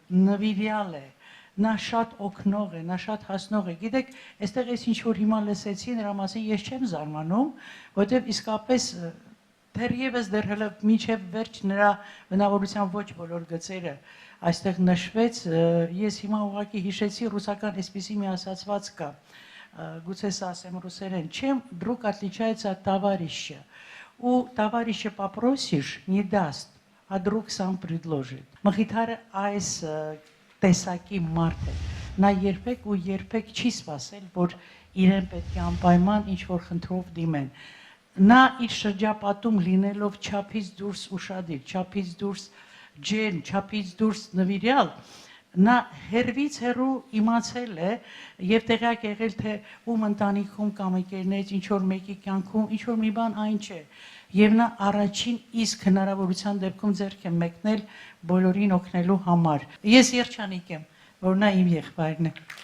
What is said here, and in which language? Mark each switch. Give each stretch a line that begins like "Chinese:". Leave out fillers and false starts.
Armenian: նվիրյալ է, նա շատ օգնող է, նա շատ հասնող է։ Գիտեք, այստեղ ես ինչ որ հիմա լսեցի, նրա մասին ես չեմ զարմանում, որովհետև իսկապես դեռևս հələ մինչև վերջ նրա բնավորության ոչ բոլոր գծերը այստեղ նշվեց։ Ես հիմա ուղղակի հիշեցի ռուսական այսպիսի մի ասացված կա, գուցե սա ասեմ ռուսերեն,
Russian: чем друг отличается от товарища. У товарища попросишь, не даст, а друг сам предложит.
Armenian: Մխիթարը այս տեսակի մարդ է։ Նա երբեք ու երբեք չի սпасել, որ իրեն պետք է անպայման ինչ որ խնդրով դիմեն։ Նա իր շրջապատում լինելով չափից դուրս ուշադիր, չափից դուրս ջերմ, չափից դուրս նվիրյալ, նա հերվից հեռու իմացել է եւ տեղյակ եղել թե ում ընտանիքում կամ ընկերներից ինչ որ մեկի կյանքում ինչ որ մի բան այն չէ։ Եվ նա առաջին իսկ հնարավորության դեպքում ձեռք է մեկնել բոլորին օգնելու համար։ Ես երջանիկ եմ, որ նա իմ եղբայրն է։